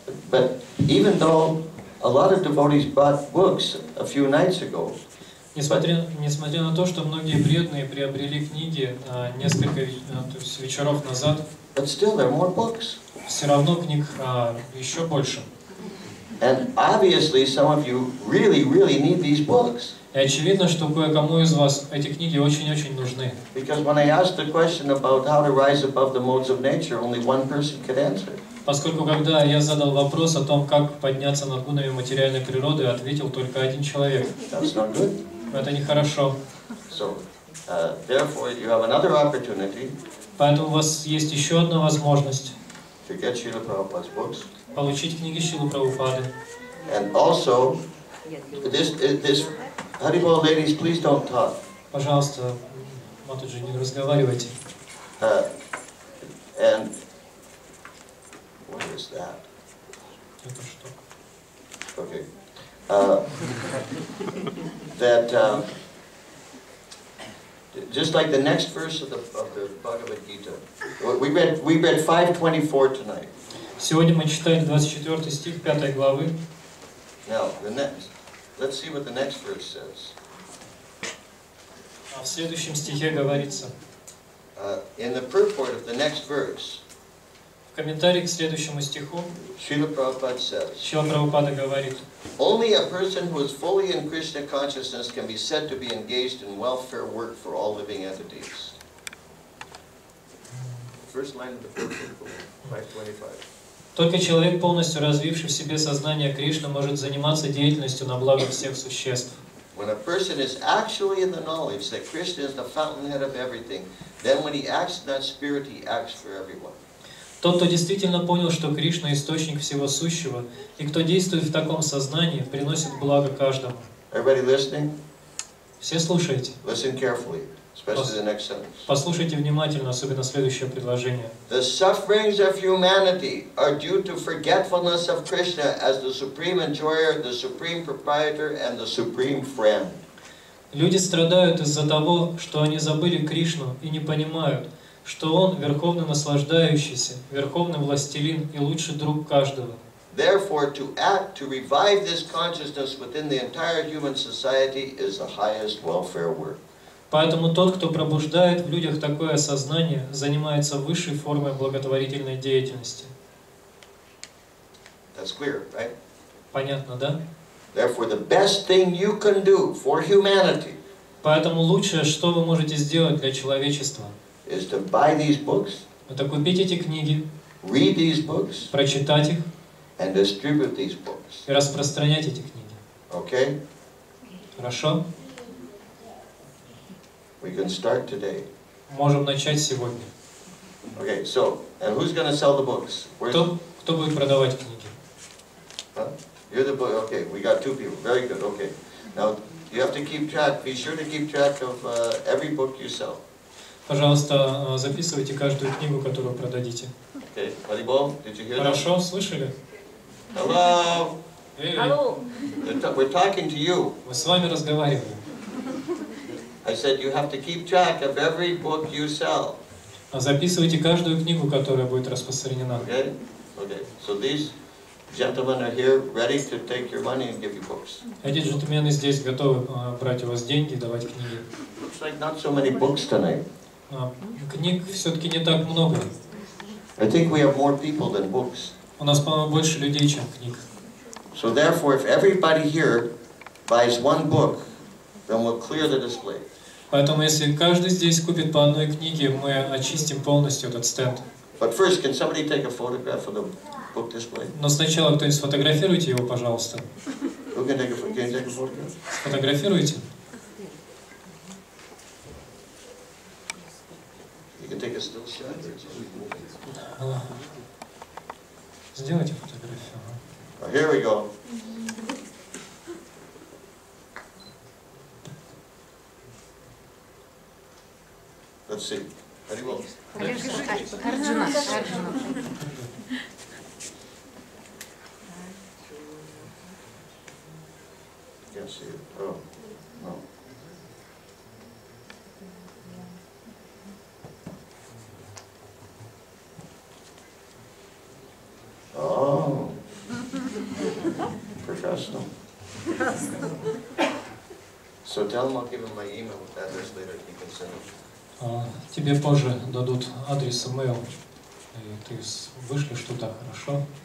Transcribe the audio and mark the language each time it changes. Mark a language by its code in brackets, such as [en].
[en] But even though a lot of devotees bought books a few nights ago, [ru] Несмотря на то, что многие преданные приобрели книги несколько вечеров назад, [en] but still there are more books. [ru] все равно книг еще больше. [en] And obviously some of you really need these books. [ru] И очевидно, что кое-кому из вас эти книги очень-очень нужны. [en] Because when I asked the question about how to rise above the modes of nature, only one person could answer. [ru] Поскольку когда я задал вопрос о том, как подняться над гунами материальной природы, ответил только один человек. [en] That's not good. [ru] Это нехорошо. [en] So, therefore, you have another opportunity. [ru] Поэтому у вас есть еще одна возможность [en] To get Srila Prabhupada's books. [ru] Получить книги Шрилы Прабхупады. [en] And also, this Haribol ladies, please don't talk. [ru] Пожалуйста, Матаджи, не разговаривайте. [en] And what is that? [ru] Это что? [en] Okay. That just like the next verse of the Bhagavad Gita, we read 5:24 tonight. [ru] Сегодня мы читали 24 стих 5 главы. [en] Now let's see what the next verse says. [ru] А в следующем стихе говорится: [en] In the purport of the next verse, [ru] В комментарии к следующему стиху [en] Srila Prabhupada says, [ru] Шрила Прабхупада говорит: [en] only a person who is fully in Krishna consciousness can be said to be engaged in welfare work for all living entities. First line of the purport, 525. [ru] Только человек, полностью развивший в себе сознание Кришны, может заниматься деятельностью на благо всех существ. [en] When a person is actually in the knowledge that Krishna is the fountainhead of everything, then when he acts in that spirit, he acts for everyone. [ru] Тот, кто действительно понял, что Кришна – источник всего сущего, и кто действует в таком сознании, приносит благо каждому. [en] Everybody listening? [ru] Все слушаете? [en] Listen carefully, especially the next sentence. [ru] Послушайте внимательно, особенно следующее предложение. [en] The sufferings of humanity are due to forgetfulness of Krishna as the supreme enjoyer, the supreme proprietor, and the supreme friend. [ru] Люди страдают из-за того, что они забыли Кришну и не понимают, что Он верховный наслаждающийся, верховный властелин и лучший друг каждого. [en] Therefore, to act, to revive this consciousness within the entire human society is the highest welfare work. [ru] Поэтому тот, кто пробуждает в людях такое сознание, занимается высшей формой благотворительной деятельности. [en] That's clear, right? [ru] Понятно, да? [en] Therefore, the best thing you can do for humanity [ru] Поэтому лучшее, что вы можете сделать для человечества, [en] is to buy these books, [ru] это купить эти книги, [en] read these books, [ru] прочитать их [en] and distribute these books. [ru] и распространять эти книги. [en] Okay? [ru] Хорошо? [en] We can start today. [ru] Можем начать сегодня. [en] Okay, so, and who's going to sell the books? [ru] Кто будет продавать книги? [en] Huh? You're the book. Okay, we got two people. Very good. Okay. Now, you have to keep track. Be sure to keep track of every book you sell. [ru] Пожалуйста, записывайте каждую книгу, которую продадите. [en] Okay. Haribol, did you hear that? [ru] Хорошо, слышали? [en] Hello. [ru] Алло. [en] We're talking to you. [ru] Мы с вами разговариваем. [en] I said you have to keep track of every book you sell. [ru] Записывайте каждую книгу, которая будет распространена. [en] Okay? Okay. So these gentlemen are here ready to take your money and give you books. [ru] Эти джентльмены здесь готовы брать у вас деньги и давать книги. [en] Looks like not so many books tonight. [ru] Книг все-таки не так много. [en] I think we have more people than books. [ru] У нас, по-моему, больше людей, чем книг. [en] So therefore, if everybody here buys one book, then we'll clear the display. [ru] Поэтому, если каждый здесь купит по одной книге, мы очистим полностью этот стенд. [en] But first, can somebody take a photograph of the book display? [ru] Но сначала кто-нибудь сфотографируйте его, пожалуйста. [en] Who can take a photograph? [ru] Сфотографируйте. [en] You can take a still shot. [ru] Сделайте фотографию. [en] Here we go. Let's see. Haribol. [ru] Арджуна. [en] Can't see it. Oh, no. Oh. Professional. So tell him I'll give him my email address later. He can send it. [ru] Тебе позже дадут адрес, email, и ты вышлешь туда, хорошо?